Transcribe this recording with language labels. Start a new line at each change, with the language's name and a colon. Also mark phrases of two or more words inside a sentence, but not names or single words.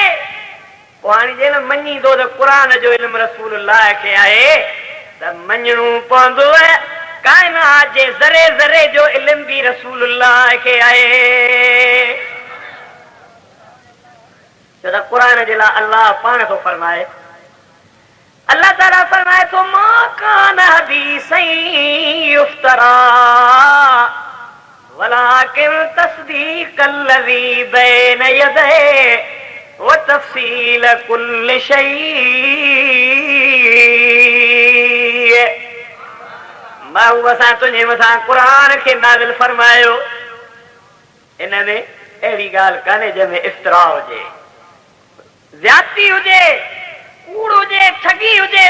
Sindhi: पोइ हाणे जे न मञींदो त क़ुरान जो इल्मु रसूलुल्लाह खे आहे त मञणो पवंदो काइनात जे ज़रे ज़रे जो इल्मु बि रसूलुल्लाह खे आहे। छो त क़ुरान जे लाइ अल्लाह पाण थो फरमाए, अल्लाह ताला फरमाए थो
Arabic: ما كان حديثا يفترى ولكن تصديق الذي بين يديه و تفصيل كل شيء
Sindhi: महबूब सां तुझे मथां क़ुरान खे नाज़िल फरमायो। इन में अहिड़ी ॻाल्हि कान्हे जंहिंमें इफ़्तिरा हुजे, ज़्यादती हुजे, कूड़ हुजे, ठगी हुजे।